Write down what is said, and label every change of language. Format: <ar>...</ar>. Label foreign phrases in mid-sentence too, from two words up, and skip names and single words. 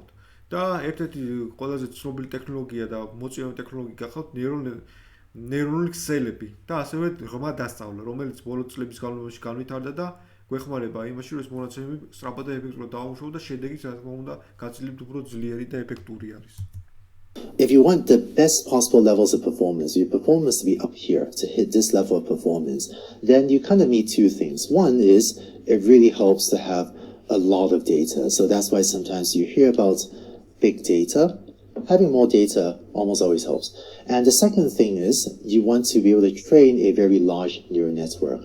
<ka>და ერთ-ერთი ყველაზე ცნობილი ტექნოლოგია და მოწინავე ტექნოლოგია გახავთ ნეირონული ქსელები და ასევე ღრმა დასწავლა, რომელიც ბოლო წლების განმავლობაში განვითარდა და გვეხმარება იმაში, რომ ეს მონაცემები სწრაფად და ეფექტურად დავამუშავოთ და შედეგიც რა თქმა უნდა გაცილებით უფრო ძლიერი და ეფექტური არის.</ka> <en>If you want the best possible levels of performance, your performance to be up here, to hit this level of performance, then you kind of need two things. One is it really helps to have a lot of data. So that's why sometimes you hear about big data. Having more data almost always helps. And the second thing is you want to be able to train a very large neural network.</en>